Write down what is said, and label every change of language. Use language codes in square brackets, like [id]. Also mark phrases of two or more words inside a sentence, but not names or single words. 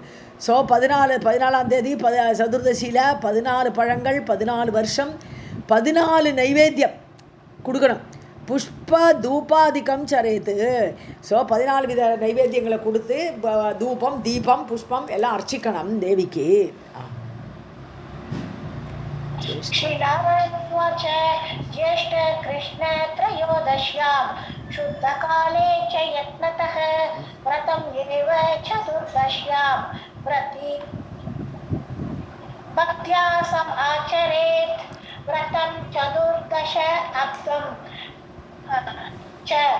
[ta] ஸோ 14ஆம் தேதி சதுர்தசியில் 14 பழங்கள் 14 வருஷம் 14 நைவேத்தியம் கொடுக்கணும். [sa] पुष्प धूपादिकं चरेत्. [ta] ஸோ 14 வித நைவேத்தியங்களை கொடுத்து தூபம் தீபம் புஷ்பம் எல்லாம் அர்ச்சிக்கணும் தேவிக்கு. [sa] श्रीरामोवाच ज्येष्ठ कृष्ण त्रयोदश्यां शुद्धकाले च यत्नतः व्रतं एव चतुर्दश्यां व्रति भक्त्या समाचरेत् व्रतं चतुर्दश अब्दं च